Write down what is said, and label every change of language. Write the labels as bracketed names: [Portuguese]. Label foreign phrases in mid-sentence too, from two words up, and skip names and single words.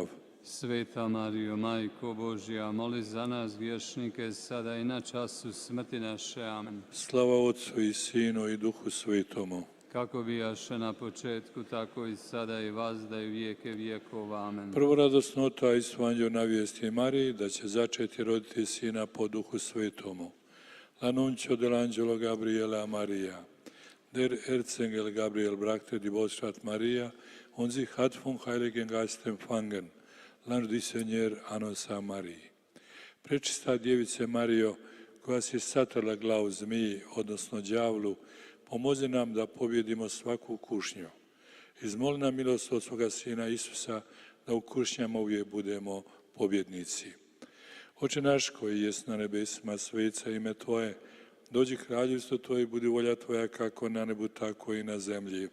[Croatian] Sveta Marijo, Majko Božja, moli za nas griješnike, sada i na času smrti naše. Amen. Slava Otcu i Sinu i Duhu Svetomu. Kako bijaše na početku, tako i sada i vazda i vijeke vjekova. Amen. Prvo radosno tajstvo anđeo navijesti Mariji da će začeti roditi sina po Duhu Svetomu. [Italian] L'annuncio dell'angelo Gabriele a Maria. [German] Der Erzengel Gabriel brachte die Botschaft Maria und sie hat vom Heiligen Geist empfangen. [French] L'ange du Seigneur annonça Marie. [Croatian] Prečista djevice Marijo, koja si satrla glavu zmiji, odnosno đavlu, pomozi nam da pobjedimo svaku kušnju. Izmoli nam milost od svoga Sina Isusa, da u kušnjama uvijek budemo pobjednici. Oče naš koji jest na nebesima, svet se ime Tvoje, dođi kraljevstvo Tvoje, budi volja Tvoja kako na nebu, tako i na zemlji.